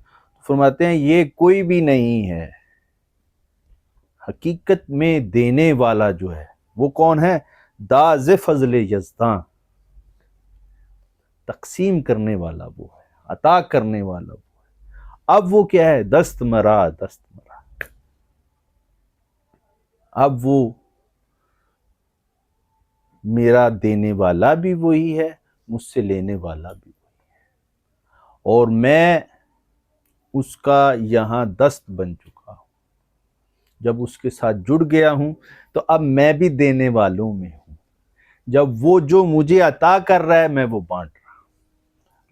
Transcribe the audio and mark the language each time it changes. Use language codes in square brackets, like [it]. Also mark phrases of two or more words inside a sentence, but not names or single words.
[ur] فرماتے ہیں یہ کوئی بھی نہیں ہے، حقیقت میں دینے والا جو ہے وہ کون ہے؟ [fa] داز فضل یزداں، [ur] تقسیم کرنے والا وہ ہے، عطا کرنے والا وہ ہے۔ اب وہ کیا ہے؟ [fa] دست مرا دست مرا۔ [ur] اب وہ میرا دینے والا بھی وہی ہے، مجھ سے لینے والا بھی وہی ہے، اور میں اس کا یہاں دست بن چکا ہوں۔ جب اس کے ساتھ جڑ گیا ہوں تو اب میں بھی دینے والوں میں ہوں، جب وہ جو مجھے عطا کر رہا ہے میں وہ بانٹ رہا ہوں۔